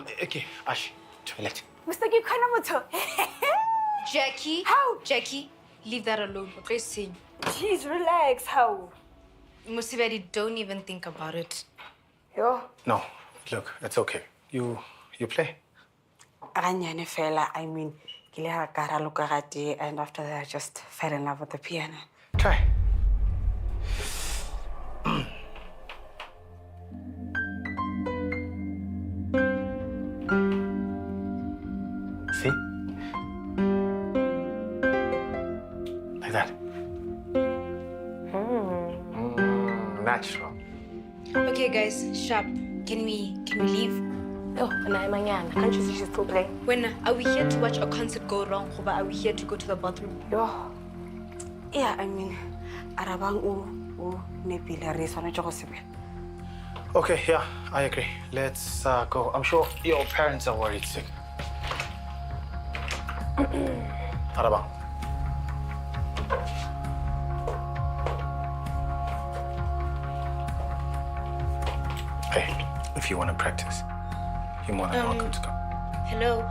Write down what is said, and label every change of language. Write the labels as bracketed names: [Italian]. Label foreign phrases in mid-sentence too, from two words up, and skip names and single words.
[English] Okay, Ash, toilet. Mr. Kanamoto. Jackie. How? Jackie, leave that alone. Okay, Jeez, relax. How? Musibedi, don't even think about it. Yo. No, look, it's okay. You play. [Northern Sotho] Ganyane fela, [English] I mean, [Northern Sotho] kile ha kara lokarate, [English] and after that I just fell in love with the piano. Try. See? Like that. Natural. Okay, guys, sharp. Can we leave? Oh, Naimanyana, can't you see she's still playing? When are we here to watch a concert go wrong, or are we here to go to the bathroom? Yo. Yeah, I mean, [Northern Sotho] arabang u nepila re swanetse go sepela. [English] Okay, yeah, I agree. Let's go. I'm sure your parents are worried sick. Arabang. Hey, if you want to practice, you're more than welcome to come.